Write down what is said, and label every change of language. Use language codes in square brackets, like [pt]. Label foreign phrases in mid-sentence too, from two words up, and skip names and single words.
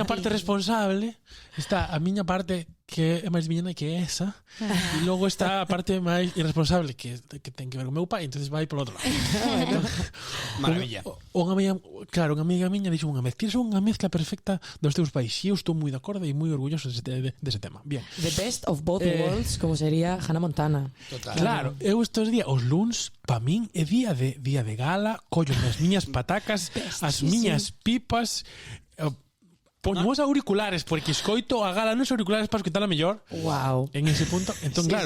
[gl] A miña parte responsable está a miña parte que é máis miña nai que é esa, e logo está a parte máis irresponsable que ten que ver con meu pai, entonces vai polo outro lado. Maravilla. Unha amiga miña dixo unha vez, tires unha mezcla perfecta dos teus pais, e eu estou moi de acordo e moi orgulloso dese tema. Bien. [en] The best of both worlds, [gl] como sería Hannah Montana. Total. Claro, eu estes días, os luns, pa min é día de gala, collo as miñas patacas, as miñas pipas, poño os auriculares, porque escoito a gala nos auriculares para escoitala mellor. Wow. [es] En ese punto, [gl] entón, claro.